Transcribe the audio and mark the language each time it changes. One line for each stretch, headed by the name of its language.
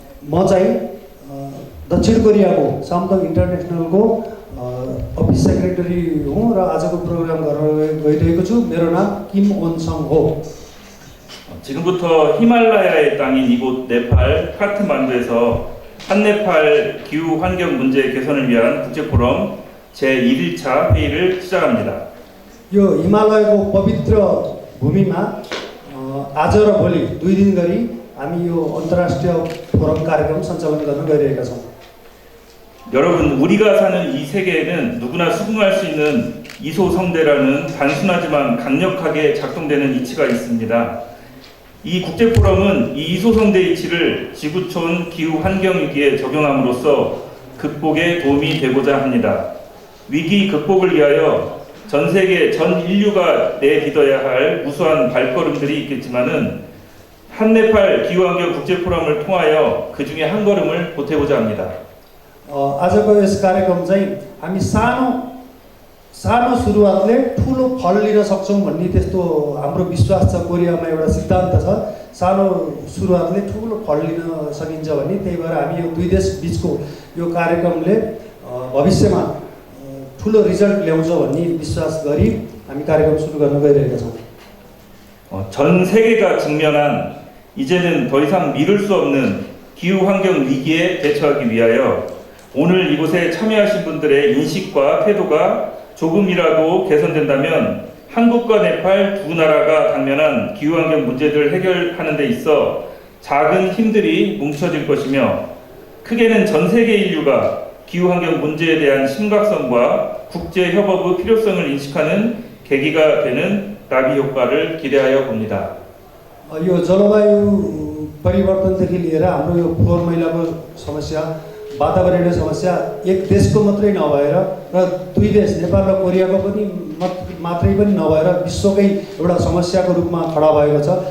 Nepali: म चाहिँ दक्षिण कोरियाको सामदङ इन्टरनेसनलको अफिस सेक्रेटरी हुँ र आजको प्रोग्राम गर्न गइरहेको छु। मेरो नाम किम वनसङ हो।
Korean: 지금부터 히말라야의 땅인 이곳 네팔 카트만두에서 한네팔 기후 환경 문제 개선을 위한 국제포럼 제1일차 회의를 시작합니다.
Nepali: यो हिमालयको पवित्र भूमिमा आज र भोलि 2 दिन गरी हामी यो अन्तर्राष्ट्रिय फोरम कार्यक्रम सञ्चालन गर्न गइरहेका छौँ।
Korean: 여러분, 우리가 사는 이 세계에는 누구나 수긍할 수 있는 이소성대라는 단순하지만 강력하게 작동되는 이치가 있습니다. 이 국제포럼은 이 이소성대 이치를 지구촌 기후 환경 위기에 적용함으로써 극복에 도움이 되고자 합니다. 위기 극복을 위하여 전 세계 전 인류가 내딛어야 할 우수한 발걸음들이 있겠지만은 한네팔 기후환경 국제포럼을 통하여 그 중에 한 걸음을 보태고자 합니다.
Nepali: आजको यस कार्यक्रम चाहिँ हामी सानो सुरुवातले ठुलो फल लिन सक्छौँ भन्ने त्यस्तो हाम्रो विश्वास छ। कोरियामा एउटा सिद्धान्त छ, सानो सुरुवातले ठुलो फल लिन सकिन्छ भन्ने। त्यही भएर हामी यो 2 देश बिचको यो कार्यक्रमले भविष्यमा ठुलो रिजल्ट ल्याउँछ भन्ने विश्वास गरी हामी कार्यक्रम सुरु गर्न गइरहेका छौँ।
Korean: 전 세계가 직면한 이제는 더 이상 미룰 수 없는 기후 환경 위기에 대처하기 위하여 오늘 이곳에 참여하신 분들의 인식과 태도가 조금이라도 개선된다면 한국과 네팔 두 나라가 당면한 기후 환경 문제들을 해결하는 데 있어 작은 힘들이 뭉쳐질 것이며 크게는 전 세계 인류가 기후 환경 문제에 대한 심각성과 국제 협업의 필요성을 인식하는 계기가 되는 나비 효과를 기대하여 봅니다.
Nepali: यो जलवायु परिवर्तनदेखि लिएर हाम्रो यो फोहोर मैलाको समस्या, वातावरणीय समस्या एक देशको मात्रै नभएर र 2 देश नेपाल र कोरियाको पनि मात्रै पनि नभएर विश्वकै एउटा समस्याको रूपमा खडा भएको छ।